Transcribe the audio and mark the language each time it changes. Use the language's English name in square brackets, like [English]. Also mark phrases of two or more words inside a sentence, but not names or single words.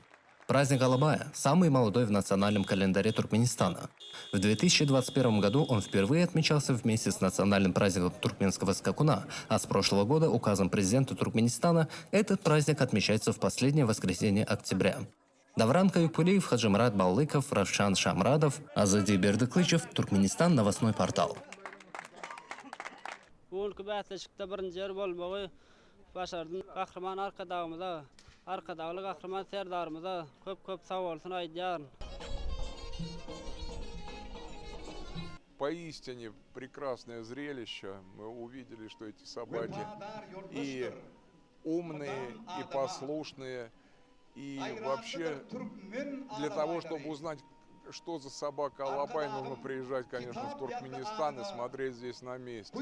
[Russian] Праздник Алабая – самый молодой в национальном календаре Туркменистана. В 2021 году он впервые отмечался вместе с национальным праздником туркменского скакуна, а с прошлого года указом президента Туркменистана этот праздник отмечается в последнее воскресенье октября. Давран Каюпулиев, Хаджимрат Баллыков, Равшан Шамрадов, Азади Бердыклычев, Туркменистан, новостной портал. [Turkmen] Arkadağlı kahraman Serdar'ımıza köp sağ olsun Aydyan. [Russian] Поистине прекрасное зрелище. Мы увидели, что эти собаки и умные, и послушные, и вообще для того, чтобы узнать, что за собака Алабай, нужно приезжать, конечно, в Туркменистан и смотреть здесь на месте.